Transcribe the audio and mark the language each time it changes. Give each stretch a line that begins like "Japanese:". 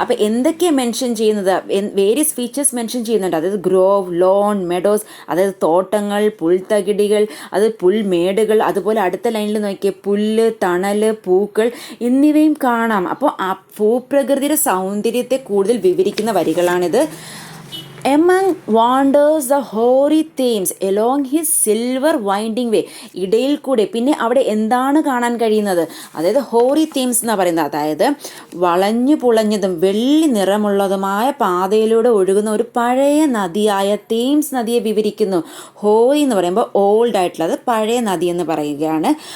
Malayalam: അപ്പോൾ എന്തൊക്കെയാണ് മെൻഷൻ ചെയ്യുന്നത്? വേരിയസ് ഫീച്ചേഴ്സ് മെൻഷൻ ചെയ്യുന്നുണ്ട്. അതായത് ഗ്രോവ്, ലോൺ, മെഡോസ്, അതായത് തോട്ടങ്ങൾ, പുൽത്തകിടികൾ, അത് പുൽമേടുകൾ, അതുപോലെ അടുത്ത ലൈനിൽ നോക്കിയ പുല്ല്, തണല്, പൂക്കൾ എന്നിവയും കാണാം. അപ്പോൾ ആ ഭൂപ്രകൃതിയുടെ സൗന്ദര്യത്തെ കൂടുതൽ വിവരിക്കുന്ന വരികളാണിത്.
English: Among wanders the hoary Thames along his silver winding way.
Malayalam: ഇടയിൽ കൂടെ പിന്നെ അവിടെ എന്താണ് കാണാൻ കഴിയുന്നത്? അതായത് ഹോറി തേംസ് എന്ന് പറയുന്നത്, അതായത് വളഞ്ഞു പുളഞ്ഞതും വെള്ളി നിറമുള്ളതുമായ പാതയിലൂടെ ഒഴുകുന്ന ഒരു പഴയ നദിയായ തേംസ് നദിയെ വിവരിക്കുന്നു. ഹോറി എന്ന് പറയുമ്പോൾ ഓൾഡ് ആയിട്ടുള്ളത് പഴയ നദി എന്ന് പറയുകയാണ്.